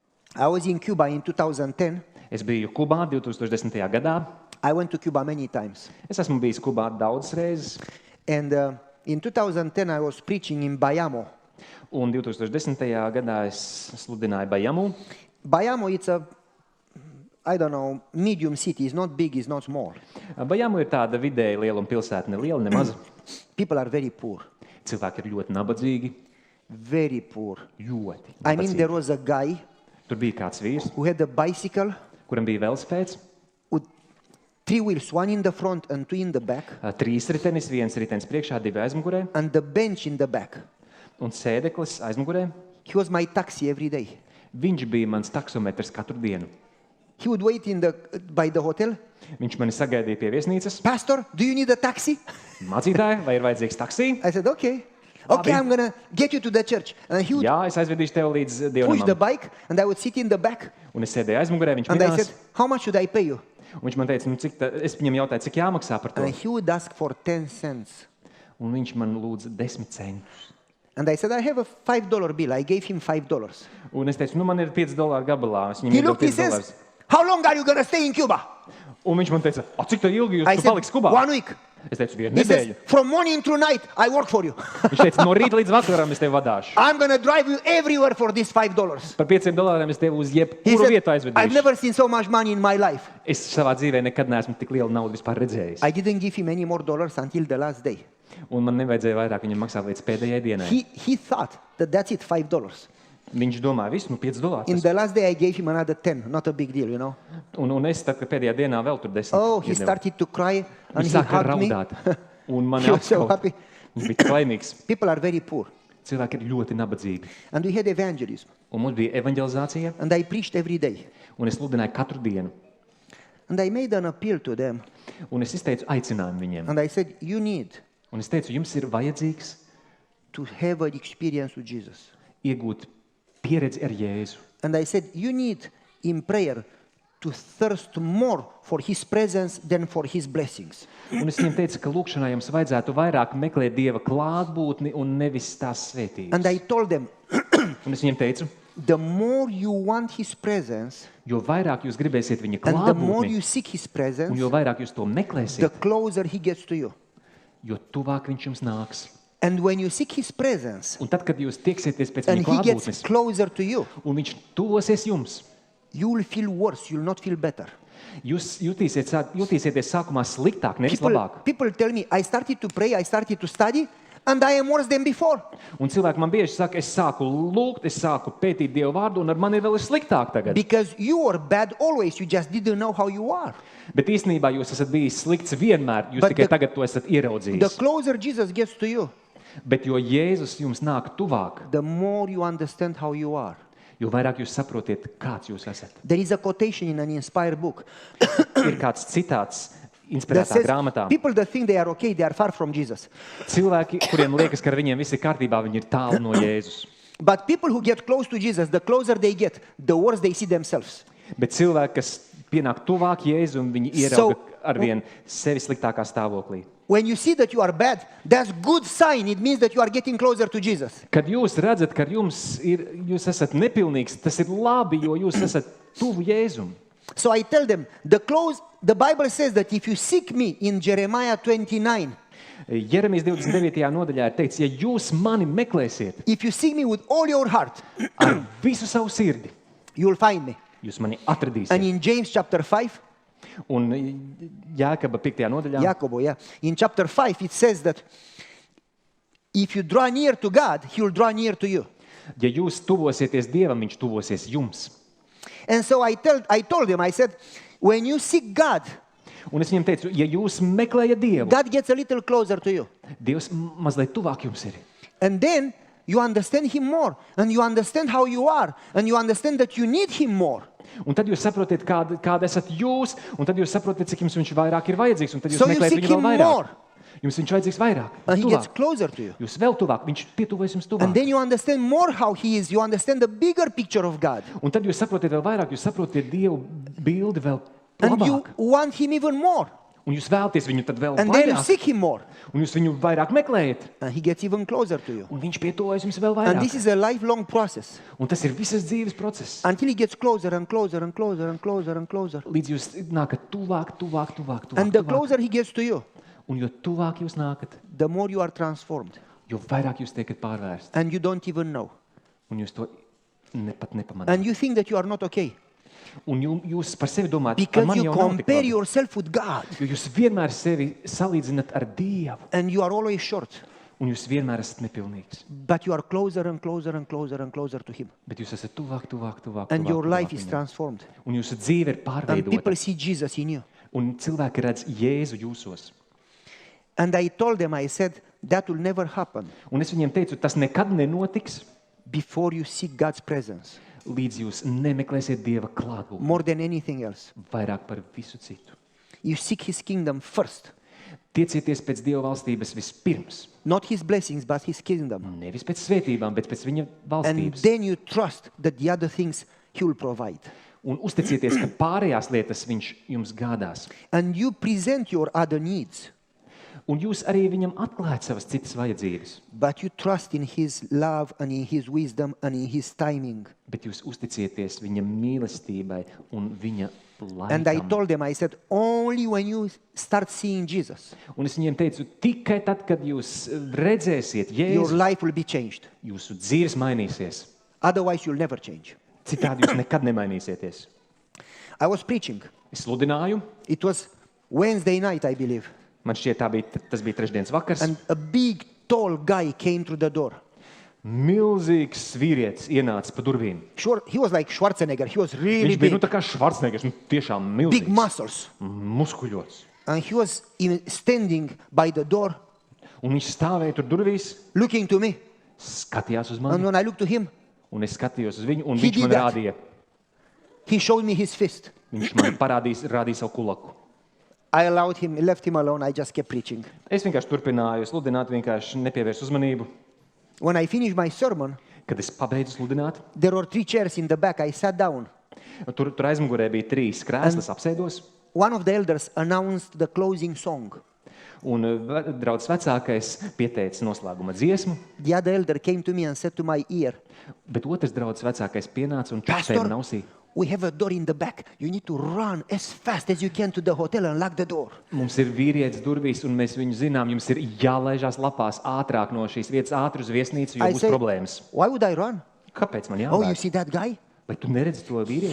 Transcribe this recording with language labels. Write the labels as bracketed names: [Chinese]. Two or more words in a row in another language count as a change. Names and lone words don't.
[English] I was in Cuba in 2010. [Latvian] Es biju Kubā 2010. gadā. [English] I went to Cuba many times. [Latvian] Es esmu bijis Kubā daudzas reizes. [English] And in 2010, I was preaching in Bayamo. [Latvian] Un 2010. gadā es sludināju Bajamu. [English] Bayamo, it's a, I don't know, medium city. It's not big, it's not small. [Latvian] Bajamu ir tāda vidēji liela pilsēta, ne liela, ne maza. [English] People are very poor. [Latvian] Cilvēki ir ļoti nabadzīgi. [English] Very poor. [Latvian] Ļoti [English] I mean, [Latvian] nabadzīgi. [English] there was a guy [Latvian] Tur bija kāds vīrs, [English] who had a bicycle [Latvian] kuram bija velospēds, [English] with 3 wheels, one in the front and 2 in the back, [Latvian] 3 ritenis, 1 ritenis priekšā, 2 aizmugurē [English] and the bench in the back. [Latvian] un sēdeklis aizmugurē. [English] He was my taxi every day. [Latvian] Viņš bija mans taksometrs katru dienu. [English] He would wait by the hotel. [Latvian] Viņš mani sagaidīja pie viesnīcas. [English] Pastor, do you need a taxi? [Latvian] Mācītāji, vai ir vajadzīgs taksī? [English] I said, okay. Okay, I'm going to get you to the church. And he would [Latvian] Jā, es aizvedīšu tev līdz [English] push the [Latvian] dievnamam. [English] bike, and I would sit in the back. [Latvian] Un es sēdēju aizmugurē, viņš [English] And I [Latvian] minās. [English] said, how much should I pay you? [Latvian] Un viņš man teica, es viņam jautāju, cik jāmaksā par to. [English] And he would ask for 10 cents. [Latvian] Un viņš man lūdza 10 centus. [English] And I said, I have a $5 bill. I gave him $5. [Latvian] Un es teicu, man ir $5 gabalā. Es viņam [English] He [Latvian] iedevu [English] looked, he [Latvian] $5. [English] says, how long are you going to stay in Cuba? [Latvian] Un viņš man teica, cik tā ilgi [English] I [Latvian] jūs [English] said, [Latvian] paliks Kubā? [English] 1 week. [Latvian] Es teicu, 1 [English] He says, [Latvian] nedēļu. [English] from morning to night, I work for you. [Latvian] Viņš teica, no rīta līdz vakaram es tevi vadāšu. [English] I'm going to drive you everywhere for this $5. [Latvian] Par $5 es tevi uz [English] He [Latvian] jebkuru [English] said, [Latvian] vietu [English] I've [Latvian] aizvedīšu. [English] never seen so much money in my life. [Latvian] Es savā dzīvē nekad neesmu tik lielu naudu vispār redzējis. [English] I didn't give him any more dollars until the last day. [Latvian] Un man nevajadzēja vairāk viņam maksāt līdz pēdējai dienai. [English] He thought that that's it, $5. [Latvian] Viņš domāja, visu, $5. [English] In the last day, I gave him another 10. Not a big deal, you know. [Latvian] Un es tad, kad pēdējā dienā vēl tur 10 [English] Oh, he [Latvian] iedevu. [English] started to cry and [Latvian] Viņš [English] he [Latvian] sāka [English] hugged me. [Latvian] raudāt. Un man [English] He was so [Latvian] apskaut. [English] happy. [Latvian] Viņš bija tik laimīgs. [English] People are very poor. [Latvian] Cilvēki ir ļoti nabadzīgi. [English] And we had evangelism. [Latvian] Un mums bija evanģelizācija. [English] And I preached every day. [Latvian] Un es sludināju katru dienu. [English] And I made an appeal to them. [Latvian] Un es izteicu aicinājumu viņiem. [English] And I said, you need [Latvian] Un es teicu, jums ir vajadzīgs [English] to have an experience with Jesus. [Latvian] iegūt pieredzi ar Jēzu. [English] And I said, you need in prayer to thirst more for His presence than for His blessings. [Latvian] Un es viņiem teicu, ka lūkšanā jums vajadzētu vairāk meklēt Dieva klātbūtni un nevis tās svētības. [English] And I told them, [Latvian] Un es viņiem teicu, [English] the more you want His presence, [Latvian] jo vairāk jūs gribēsiet viņa [English] and the more [Latvian] klātbūtni, [English] you seek His [Latvian] un [English] presence, [Latvian] jo vairāk jūs to [English] the [Latvian] meklēsiet, [English] closer He gets to you. [Latvian] jo tuvāk viņš jums nāks. [English] And when you seek His presence, [Latvian] Un tad, kad jūs tieksieties pēc [English] and [Latvian] viņa [English] He gets [Latvian] klātbūtnes, [English] closer to you, [Latvian] un viņš tuvosies jums, [English] you will feel worse, you will not feel better. [Latvian] jūs jutīsieties sākumā sliktāk, nevis labāk. [English] People tell me, I started to pray, I started to study, and I am worse than before. [Latvian] Un cilvēki man bieži saka, es sāku lūgt, es sāku pētīt Dievu vārdu, un ar mani vēl ir sliktāk tagad. [English] Because you were bad always, you just didn't know how you are. [Latvian] Bet īstenībā jūs esat bijis slikts vienmēr, jūs [English] But [Latvian] tikai [English] the- [Latvian] tagad to esat [English] The [Latvian] ieraudzījis. [English] closer Jesus gets to you, [Latvian] Bet jo Jēzus jums nāk tuvāk, [English] the more you understand how you are. [Latvian] jo vairāk jūs saprotiet, kāds jūs esat. [English] There is a quotation in an inspired book [Latvian] Ir kāds citāts [English] that [Latvian] inspirētā [English] says, [Latvian] grāmatā. [English] people that think they are okay, they are far from Jesus. [Latvian] Cilvēki, kuriem liekas, ka ar viņiem viss ir kārtībā, viņi ir tālu no Jēzus. [English] But people who get close to Jesus, the closer they get, the worse they see themselves. [Latvian] Bet cilvēki, kas pienāk tuvāk Jēzu, un viņi ierauga arvien sevi sliktākā stāvoklī. [English] When you see that you are bad, that's good sign. It means that you are getting closer to Jesus. [Latvian] Kad jūs redzat, ka jūs esat nepilnīgs, tas ir labi, jo jūs esat tuvu Jēzum. [English] So I tell them, the Bible says that if you seek me in Jeremiah 29, [Latvian] Jeremijas 29. nodaļā ir teikts, ja jūs mani meklēsiet [English] if you seek me with all your heart, [Latvian] ar visu savu sirdi, [English] you will find me. [Latvian] jūs mani [English] And [Latvian] atradīsiet. [English] in James chapter 5, [Latvian] Un Jākaba 5. nodaļā, [English] Jacobo, yeah. In chapter 5, it says that if you draw near to God, He will draw near to you. [Latvian] ja jūs tuvosieties Dievam, viņš tuvosies jums. [English] And so I told them, I said, when you seek God, [Latvian] Un es viņam teicu, ja jūs meklējat Dievu, [English] God gets a little closer to you. [Latvian] Dievs mazliet tuvāk jums ir. [English] And then you understand Him more, and you understand how you are, and you understand that you need Him more. [Latvian] Un tad jūs saprotiet, kāda esat jūs, un tad jūs saprotiet, cik jums viņš vairāk ir vajadzīgs, un tad jūs [English] So you [Latvian] meklējat [English] seek [Latvian] viņu vēl [English] Him [Latvian] vairāk. [English] more. [Latvian] Jums viņš vajadzīgs vairāk, [English] And He gets [Latvian] tuvāk. [English] closer to you. [Latvian] Jūs vēl tuvāk, viņš pietuvojas jums [English] And [Latvian] tuvāk. [English] then you understand more how He is. You understand the bigger picture of God. [Latvian] Un tad jūs saprotiet vēl vairāk, jūs saprotiet Dievu bildi vēl [English] And you [Latvian] labāk. [English] want Him even more. [Latvian] Un jūs vēlaties viņu tad vēl [English] And then you [Latvian] vairāk. [English] seek him more. [Latvian] Un jūs viņu vairāk meklējat. [English] And he gets even closer to you. [Latvian] Un viņš pietuvojas jums vēl [English] And this [Latvian] vairāk. [English] is a lifelong process. [Latvian] Un tas ir visas dzīves process. [English] Until he gets closer and closer and closer and closer and closer. [Latvian] Līdz jūs nākat tuvāk. [English] And the closer he gets to you, [Latvian] Un jo tuvāk jūs nākat, [English] the more you are transformed. [Latvian] jo vairāk jūs tiekat pārvērsti. [English] And you don't even know. [Latvian] Un jūs to pat nepamanāt. [English] And you think that you are not okay. [Latvian] Un jūs par sevi domājat, ar [English] Because [Latvian] mani [English] you [Latvian] jau nav tik [English] compare [Latvian] labi. [English] yourself with God. [Latvian] Jo jūs vienmēr sevi salīdzinat ar Dievu. [English] And you are always short. [Latvian] Un jūs vienmēr esat nepilnīgs. [English] But you are closer and closer and closer and closer to him. [Latvian] Bet jūs esat tuvāk. [English] And your life [Latvian] tuvāk [English] is [Latvian] viņam. [English] transformed. [Latvian] Un jūsu dzīve ir [English] And people [Latvian] pārveidota. [English] see Jesus in you. [Latvian] Un cilvēki redz Jēzu jūsos. [English] And I told them, I said, that will never happen [Latvian] Un es viņiem teicu, tas nekad nenotiks, [English] before you seek God's presence [Latvian] līdz jūs nemeklēsiet Dieva klātbūtni [English] more than anything else. [Latvian] vairāk par visu citu. [English] You seek his kingdom first. [Latvian] Tiecieties pēc Dieva valstības vispirms. [English] Not his blessings, but his kingdom. [Latvian] Nevis pēc svētībām, bet pēc viņa [English] And [Latvian] valstības. [English] then you trust that the other things he will provide. [Latvian] Un uzticieties, ka pārējās lietas viņš jums gādās. [English] And you present your other needs, [Latvian] Un jūs arī viņam atklājat savas citas vajadzības. [English] but you trust in his love and in his wisdom and in his timing. [Latvian] Bet jūs uzticieties viņa mīlestībai un viņa [English] And I [Latvian] laikam. [English] told them, I said, only when you start seeing Jesus, [Latvian] Un es viņiem teicu, tikai tad, kad jūs redzēsiet [English] your [Latvian] Jēzu, [English] life will be changed. [Latvian] jūsu dzīves mainīsies. [English] Otherwise, you'll never change. [Latvian] Citādi jūs nekad nemainīsieties. [English] I was preaching. [Latvian] Es sludināju, [English] It was Wednesday night, I believe. [Latvian] man šķiet, tas bija trešdienas vakars. [English] And a big, tall guy came through the door. [Latvian] Milzīgs vīrietis ienāca pa durvīm. [English] Sure, he was like Schwarzenegger. He was really [Latvian] Viņš bija [English] big, [Latvian] tā kā Švarcnegers, tiešām [English] big [Latvian] milzīgs, [English] muscles. [Latvian] muskuļots. [English] And he was even standing by the door, [Latvian] Un viņš stāvēja tur durvīs, [English] looking to me. [Latvian] skatījās uz [English] And [Latvian] mani, [English] when I looked to him, [Latvian] un es skatījos uz viņu, un [English] He [Latvian] viņš [English] did [Latvian] man [English] that. [Latvian] rādīja. [English] he showed me his fist. [Latvian] Viņš man rādīja savu kulaku. [English] I allowed him, left him alone. I just kept preaching. [Latvian] Es vienkārši turpināju sludināt, vienkārši nepievērsu uzmanību. [English] When I finished my sermon, [Latvian] Kad es pabeidzu sludināt, [English] there were 3 chairs in the back. I sat down. [Latvian] tur aizmugurē bija 3 krēslas, apsēdos. [English] One of the elders announced the closing song. [Latvian] Un draudzes vecākais pieteica noslēguma dziesmu, [English] The other elder came to me and said to my ear, [Latvian] bet otrs draudzes vecākais pienāca un [English] Pastor, [Latvian] čakstēja nausī. [English] we have a door in the back. You need to run as fast as you can to the hotel and lock the door. [Latvian] Mums ir vīrietis durvīs, un mēs viņu zinām, jums ir jālaižās lapās ātrāk no šīs vietas, ātri uz viesnīcu, jo [English] I [Latvian] būs [English] say, [Latvian] problēmas. [English] why would I run? [Latvian] Kāpēc man [English] Oh, you [Latvian] jābēg? [English] see that guy? [Latvian] Vai tu neredzi to vīrieti?